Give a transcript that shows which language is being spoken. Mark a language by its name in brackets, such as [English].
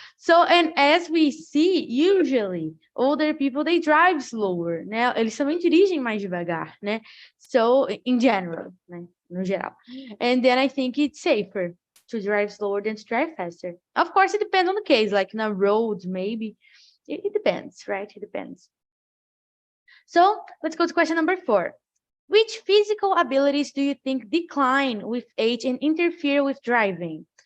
[English] So, and as we see, usually, older people, they drive slower, né? [Portuguese] Eles também dirigem mais devagar, né? [English] So, in general, né? [Portuguese] No geral. [English] And then I think it's safer to drive slower than to drive faster. Of course, it depends on the case, like in a road, maybe. It depends, right? It depends. So let's go to question number 4. Which physical abilities do you think decline with age and interfere with driving?